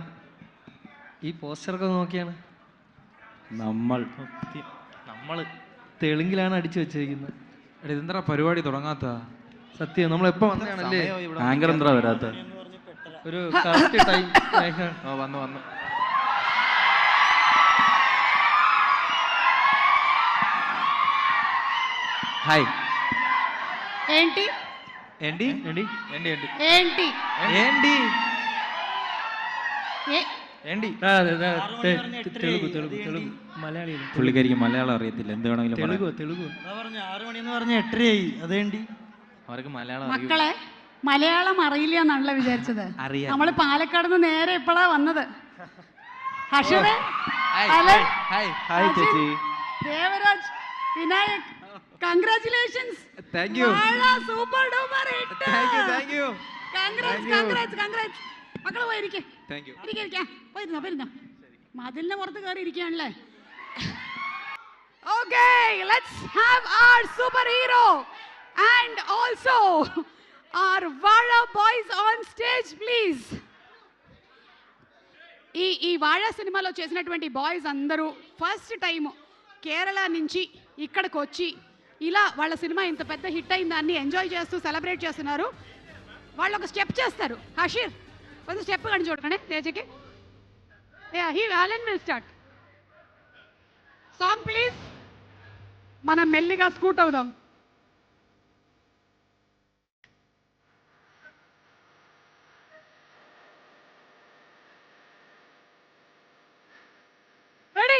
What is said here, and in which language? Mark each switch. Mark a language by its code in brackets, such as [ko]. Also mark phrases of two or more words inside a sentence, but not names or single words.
[ml] ഈ പോസ്റ്ററൊക്കെ നോക്കിയാണ് നമ്മള് തെലുങ്കിലാണ് അടിച്ചു വെച്ചിരിക്കുന്നത്. എടാ ഇതെന്താ പരിപാടി തുടങ്ങാത്ത? സത്യം, നമ്മൾ എപ്പോ വന്നതാണല്ലേ? ആങ്കർ എന്താ വരാത്ത? ഒരു കറക്റ്റ് ടൈം. വന്നു హాయ్. [te] ఏంటి ఏంటి ఏంటి ఏంటి ఏంటి ఏంటి ఏంటి ఏంటి [ml] തെലുഗു മലയാളി. പുള്ളിക്കാരിക്ക് മലയാളം അറിയത്തില്ല, എന്ത് വേണമെങ്കിലും തെലുഗു 6 മണിന്ന് പറഞ്ഞ 8:30 അതേണ്ടി. അവർക്ക് മലയാളം മക്കളെ മലയാളം അറിയില്ല എന്നാണല്ലോ വിചാരിച്ചത്. നമ്മള് പാലക്കാട് നിന്ന് നേരെ ഇപ്പോഴാ വന്നത്. ഹഷറേ, അലൻ, ചേച്ചി, ദേവരാജ്, വിനായക്, കൺഗ്രാറ്റുലേഷൻസ്. [en] thank you. super duper hit. thank you. [ml] കൺഗ്രാറ്റ്സ്. മക്കള് പോയിരിക്കേ. [en] thank you. [ml] പോയിരുന്നോ മതിലിന്റെ പുറത്ത് കയറി ഇരിക്കുകയാണല്ലേ? [en] Okay, let's have our superhero and also our Vara boys on stage, please. [te] ఈ వాഴ సినిమాలో చేసినటువంటి బాయ్స్ అందరూ [en] first time [te] కేరళ నుంచి ఇక్కడికి వచ్చి ఇలా వాళ్ళ సినిమా ఇంత పెద్ద హిట్ అయిన దాన్ని ఎంజాయ్ చేస్తూ సెలబ్రేట్ చేస్తున్నారు. వాళ్ళు ఒక స్టెప్ చేస్తారు. హషీర్ కొంచెం స్టెప్ కానీ చూడకండి తేజకి. [en] Alan will start. song please. [te] మనం మెల్లిగా స్కూట్ అవుదాం. రెడీ?